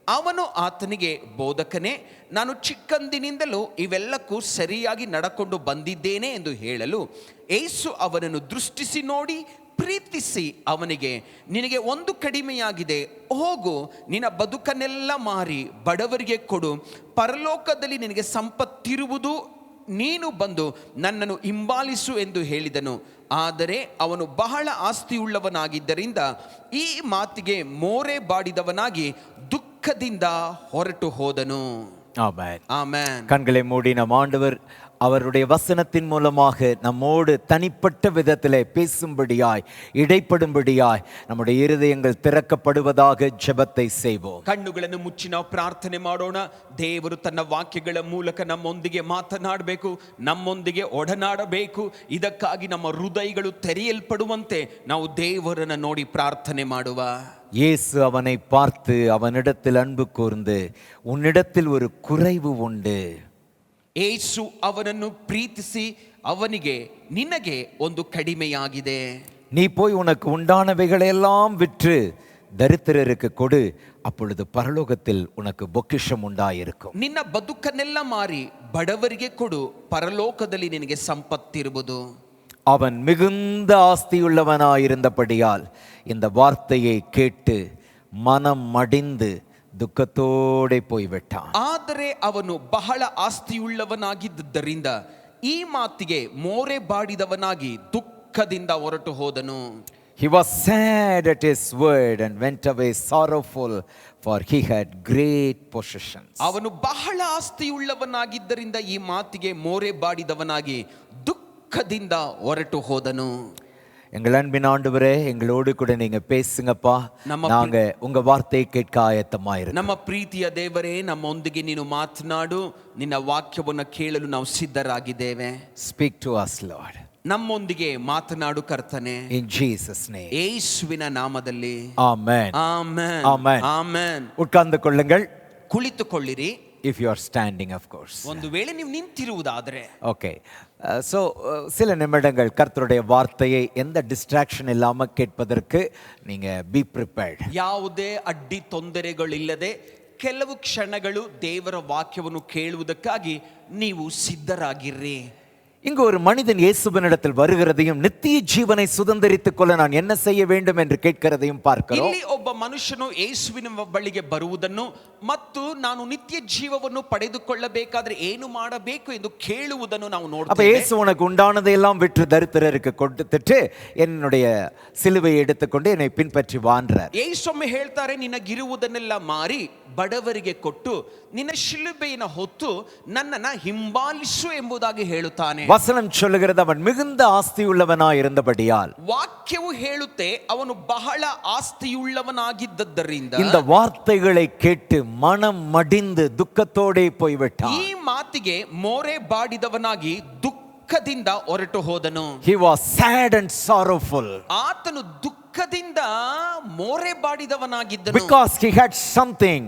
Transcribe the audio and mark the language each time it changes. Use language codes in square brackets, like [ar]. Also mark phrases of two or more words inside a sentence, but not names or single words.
[kn] ಅವನು ಆತನಿಗೆ, ಬೋಧಕನೇ, ನಾನು ಚಿಕ್ಕಂದಿನಿಂದಲೂ ಇವೆಲ್ಲಕ್ಕೂ ಸರಿಯಾಗಿ ನಡಕೊಂಡು ಬಂದಿದ್ದೇನೆ ಎಂದು ಹೇಳಲು, ಯೇಸು ಅವನನ್ನು ದೃಷ್ಟಿಸಿ ನೋಡಿ ಪ್ರೀತಿಸಿ ಅವನಿಗೆ, ನಿನಗೆ ಒಂದು ಕಡಿಮೆಯಾಗಿದೆ, ಹೋಗು, ನಿನ್ನ ಬದುಕನ್ನೆಲ್ಲ ಮಾರಿ ಬಡವರಿಗೆ ಕೊಡು, ಪರಲೋಕದಲ್ಲಿ ನಿನಗೆ ಸಂಪತ್ತಿರುವುದು, ನೀನು ಬಂದು ನನ್ನನ್ನು ಹಿಂಬಾಲಿಸು ಎಂದು ಹೇಳಿದನು. ಆದರೆ ಅವನು ಬಹಳ ಆಸ್ತಿಯುಳ್ಳವನಾಗಿದ್ದರಿಂದ ಈ ಮಾತಿಗೆ ಮೋರೆ ಬಾಡಿದವನಾಗಿ ದುಃಖದಿಂದ ಹೊರಟು ಹೋದನು. [ta] ஆமென். [kn] ಆಮೆನ್. [ta] கண்களை மூடி நம் ஆண்டவர் அவருடைய வசனத்தின் மூலமாக நம்மோடு தனிப்பட்ட விதத்திலே பேசும்படியாய், இடைப்படும்படியாய் நம்முடைய இருதயங்கள் திறக்கப்படுவதாக ஜெபத்தை செய்வோம். [kn] ಕಣ್ಣುಗಳನ್ನು ಮುಚ್ಚಿ ನಾವು ಪ್ರಾರ್ಥನೆ ಮಾಡೋಣ. ದೇವರು ತನ್ನ ವಾಕ್ಯಗಳ ಮೂಲಕ ನಮ್ಮೊಂದಿಗೆ ಮಾತನಾಡಬೇಕು, ನಮ್ಮೊಂದಿಗೆ ಒಡನಾಡಬೇಕು. ಇದಕ್ಕಾಗಿ ನಮ್ಮ ಹೃದಯಗಳು ತೆರೆಯಲ್ಪಡುವಂತೆ ನಾವು ದೇವರನ್ನು ನೋಡಿ ಪ್ರಾರ್ಥನೆ ಮಾಡುವ. [ta] இயேசு அவனை பார்த்து அவனிடத்தில் அன்பு கூர்ந்து, உன்னிடத்தில் ஒரு குறைவு உண்டு. [kn] ಯೇಸು ಅವನನ್ನು ಪ್ರೀತಿಸಿ ಅವನಿಗೆ, ನಿನಗೆ ಒಂದು ಕಡಿಮೆಯಾಗಿದೆ, [ta] நீ போய் உனக்கு உண்டானவைகளையெல்லாம் விற்று தரித்திரருக்கு கொடு, அப்பொழுது பரலோகத்தில் உனக்கு பொக்கிஷம் உண்டாயிருக்கும். [kn] ನಿನ್ನ ಬದುಕನ್ನೆಲ್ಲ ಮಾರಿ ಬಡವರಿಗೆ ಕೊಡು, ಪರಲೋಕದಲ್ಲಿ ನಿನಗೆ ಸಂಪತ್ತಿರುವುದು. [ta] அவன் மிகுந்த ஆஸ்தியுள்ளவனாயிருந்தபடியால் இந்த வார்த்தையை கேட்டு மனம் மடிந்து துக்கத்தோടെ போய்விட்டான். [kn] ಆದರೆ ಅವನು ಬಹಳ ಆಸ್ತಿಯುಳ್ಳವನಾಗಿದ್ದರಿಂದ ಈ ಮಾತಿಗೆ ಮೋರೆ ಬಾಡಿದವನಾಗಿ ದುಃಖದಿಂದ ಹೊರಟು ಹೋದನು. [en] He was sad at his word and went away sorrowful, for he had great possessions. [kn] ಅವನು ಬಹಳ ಆಸ್ತಿಯುಳ್ಳವನಾಗಿದ್ದರಿಂದ ಈ ಮಾತಿಗೆ ಮೋರೆ ಬಾಡಿದವನಾಗಿ ದುಃಖದಿಂದ ಹೊರಟು ಹೋದನು. [ta] எங்கள் அன்பின் ஆண்டவரே, எங்களோடு கூட நீங்க பேசுங்கப்பா. நாங்க உங்க வார்த்தையை கேட்க ஆயத்தமாயிருக்கோம். [kn] ನಮ್ಮ ಪ್ರೀತಿಯ ದೇವರೇ, ನಮ್ಮೊಂದಿಗೆ ನೀನು ಮಾತನಾಡು. ನಿನ್ನ ವಾಕ್ಯವನ್ನು ಕೇಳಲು ನಾವು ಸಿದ್ಧರಾಗಿದ್ದೇವೆ. [en] Speak to us, Lord. [kn] ನಮ್ಮೊಂದಿಗೆ ಮಾತನಾಡು ಕರ್ತನೆ, [en] In Jesus' name. [kn] ಯೇಸುವಿನ ನಾಮದಲ್ಲಿ. [en] Amen. [kn] ಆಮೆನ್. [en] Amen. [kn] ಆಮೆನ್. [ta] உட்கார்ந்து கொள்ளுங்கள். [kn] ಕುಳಿತುಕೊಳ್ಳಿರಿ. [en] If you are standing, of course. [kn] ಒಂದು ವೇಳೆ ನೀವು ನಿಂತಿರುವುದಾದರೆ. [ta] ஓகே. ஸோ சில நிமிடங்கள் கர்த்தருடைய வார்த்தையை எந்த டிஸ்ட்ராக்ஷன் இல்லாமல் கேட்பதற்கு நீங்கள் [en] be prepared. [kn] ಯಾವುದೇ ಅಡ್ಡಿ ತೊಂದರೆಗಳಿಲ್ಲದೆ ಕೆಲವು ಕ್ಷಣಗಳು ದೇವರ ವಾಕ್ಯವನ್ನು ಕೇಳುವುದಕ್ಕಾಗಿ ನೀವು ಸಿದ್ಧರಾಗಿರ್ರಿ. [ta] இங்கு ஒரு மனிதன் இயேசுவினிடத்தில் வருகிறதையும் நித்திய ஜீவனை சுதந்தரித்துக் கொள்ள நான் என்ன செய்ய வேண்டும் என்று கேட்கிறதையும் பார்க்கிறோம். [kn] ಇಲ್ಲಿ ಒಬ್ಬ ಮನುಷ್ಯನು ಯೇಸುವಿನ ಬಳಿಗೆ ಬರುವುದನ್ನು ಮತ್ತು ನಾನು ನಿತ್ಯ ಜೀವವನ್ನು ಪಡೆದುಕೊಳ್ಳಬೇಕಾದ್ರೆ ಏನು ಮಾಡಬೇಕು ಎಂದು ಕೇಳುವುದನ್ನು ನಾವು [ta] அப்ப [kn] ನೋಡ್ತೇವೆ. [ta] இயேசு உனக்கு உண்டானதையெல்லாம் விற்று தரித்திரருக்கு கொடுத்துட்டு என்னுடைய சிலுவையை எடுத்துக்கொண்டு என்னை பின்பற்றி வான்றார். [kn] ಯೇಸೊಮ್ಮೆ ಹೇಳ್ತಾರೆ, ನಿನಗಿರುವುದನ್ನೆಲ್ಲ ಮಾರಿ ಬಡವರಿಗೆ ಕೊಟ್ಟು ನಿನ್ನ ಶಿಲುಬೆಯನ್ನು ಹೊತ್ತು ನನ್ನನ್ನ ಹಿಂಬಾಲಿಸು ಎಂಬುದಾಗಿ ಹೇಳುತ್ತಾನೆ. [ta] வசனம் சொல்லுகிறது, அவன் மிகுந்த ஆஸ்தியுள்ளவனாய் இருந்தபடியால். [kn] ವಾಕ್ಯವು ಹೇಳುತ್ತೆ ಅವನು ಬಹಳ ಆಸ್ತಿಯುಳ್ಳವನಾಗಿದ್ದರಿಂದ [ta] இந்த வார்த்தைகளை கேட்டு மனம் மடிந்து துக்கத்தோடே போய்விட்டான். [kn] ಈ ಮಾತಿಗೆ ಮೋರೆ ಬಾಡಿದವನಾಗಿ ದುಃಖದಿಂದ ಹೊರಟು ಹೋದನು. [en] He was sad and sorrowful [kn] ಆತನು ದುಃಖದಿಂದ ಮೋರೆ ಬಾಡಿದವನಾಗಿದ್ದನು. [en] because he had something.